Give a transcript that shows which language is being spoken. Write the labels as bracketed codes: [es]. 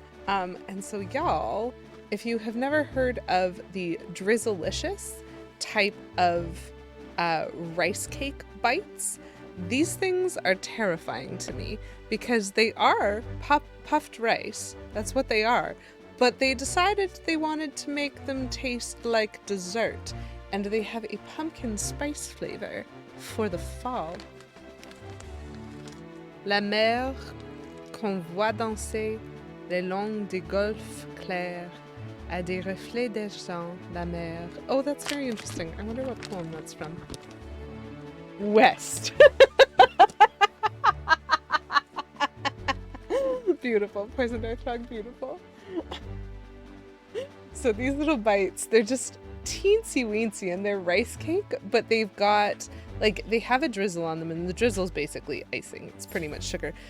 [en] And so y'all, if you have never heard of the Drizzleicious type of rice cake bites, these things are terrifying to me because they are puffed rice. That's what they are. But they decided they wanted to make them taste like dessert, and they have a pumpkin spice flavor for the fall. [fr] La mer qu'on voit danser le long des golfes clairs à des reflets d'argent la mer. [en] Oh, that's very interesting. I wonder what poem that's from. West. Beautiful. Poison dart frog, beautiful. So these little bites, they're just teensy weensy and they're rice cake, but they've got, like, they have a drizzle on them, and the drizzle's basically icing. It's pretty much sugar.